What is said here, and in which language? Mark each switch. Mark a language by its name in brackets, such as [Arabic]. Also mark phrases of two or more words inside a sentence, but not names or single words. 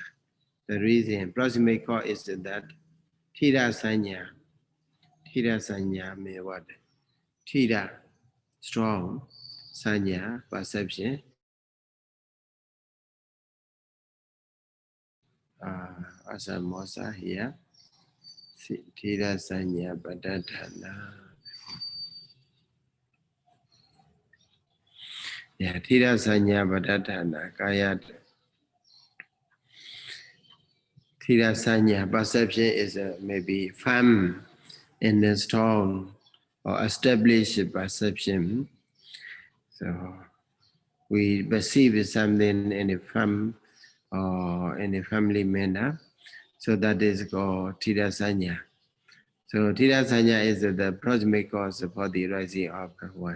[English] The reason, proximate cause is that [Pali] Thira Sanya. Thira Sanya [English] means what? Thira, strong. Sanya, perception. Asamosa here. [Pali] Thira Sanya Padathana. Yeah, Thira Sanya Padathana. Kayat. Thira Sanya, [English] perception is maybe firm and then strong or established perception. So we perceive something in a firm or in a family manner. So that is called [Pali] Thira Sanya. [English] So [Pali] Thira Sanya [English] is the proximate cause for the rising of what?